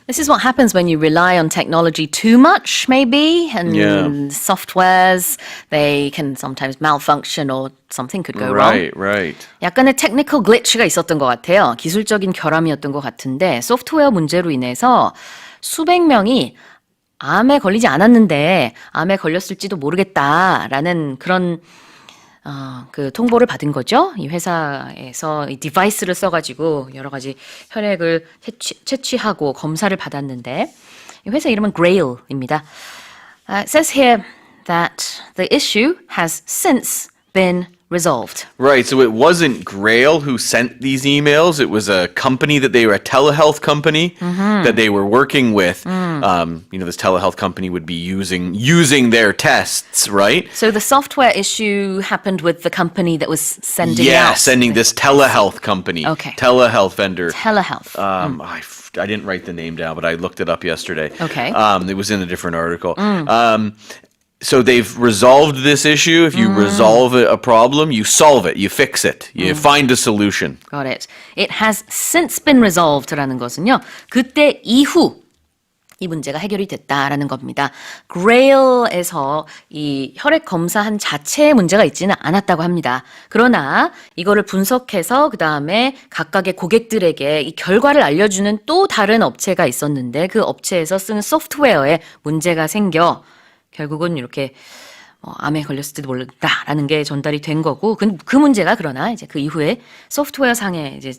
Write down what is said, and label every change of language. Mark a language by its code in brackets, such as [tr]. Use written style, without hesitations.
[en] This is what happens when you rely on technology too much, maybe, and softwares, they can sometimes malfunction or something could go wrong. Right. [ko] 약간의 [en] technical glitch [ko] 가 있었던 것 같아요. 기술적인 결함이었던 것 같은데 소프트웨어 문제로 인해서 수백 명이 암에 걸리지 않았는데 암에 걸렸을지도 모르겠다라는 그런 그 통보를 받은 거죠. 이 회사에서 이 디바이스를 써가지고 여러 가지 혈액을 채취하고 검사를 받았는데 이 회사 이름은 Grail입니다. [en] It says here that the issue has since been resolved. Right, so it wasn't Grail who sent these emails. It was a company that they were a telehealth company that they were working with. This telehealth company would be using their tests, right? So the software issue happened with the company that was sending out. Sending this telehealth company, Okay. telehealth vendor. telehealth. I didn't write the name down, but I looked it up yesterday. Okay. It was in a different article. So they've resolved this issue. If you resolve a problem, you solve it, you fix it, you find a solution. Got it. It has since been resolved라는 [ko] 것은요. 그때 이후 이 문제가 해결이 됐다라는 겁니다. Grail에서 이 혈액 검사한 자체에 문제가 있지는 않았다고 합니다. 그러나 이거를 분석해서 그 다음에 각각의 고객들에게 이 결과를 알려주는 또 다른 업체가 있었는데 그 업체에서 쓰는 소프트웨어에 문제가 생겨 결국은 이렇게 암에 걸렸을지도 모른다라는 게 전달이 된 거고 그 문제가 그러나 이제 그 이후에 소프트웨어 상의 이제